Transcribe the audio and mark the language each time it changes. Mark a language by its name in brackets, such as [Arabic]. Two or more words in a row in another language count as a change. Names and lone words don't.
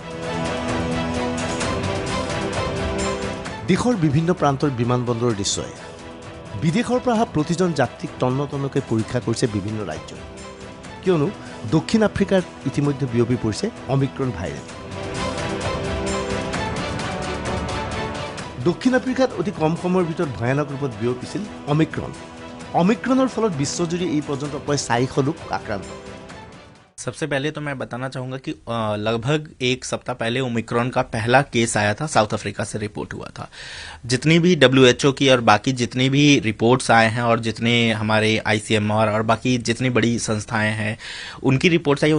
[Assamese] দেশৰ বিভিন্ন প্ৰান্তৰ বিমানবন্দৰৰ দৃশ্য বিদেশৰ পৰা অহা প্ৰতিজন যাত্ৰীক তন্নতন্নকৈ পৰীক্ষা কৰিছে বিভিন্ন ৰাজ্য কিয়নো দক্ষিণ আফ্ৰিকাত ইতিমধ্যে বিয়পি পৰিছে অমিক্ৰন ভাইৰাছ দক্ষিণ আফ্ৰিকাত অতি কম সময়ৰ ভিতৰত ভয়ানক ৰূপত বিয়পিছিল অমিক্ৰনৰ ফলত বিশ্বজুৰি এই পৰ্যন্ত প্ৰায় 400 লোক আক্ৰান্ত [Hindi] सबसे पहले तो मैं बताना चाहूँगा कि लगभग एक सप्ताह पहले ओमिक्रॉन का पहला केस आया था साउथ अफ्रीका से रिपोर्ट हुआ था जितनी भी WHO की और बाकी जितनी भी रिपोर्ट्स आए हैं और जितने हमारे ICMR और बाकी जितनी बड़ी संस्थाएं हैं उनकी रिपोर्ट्स आई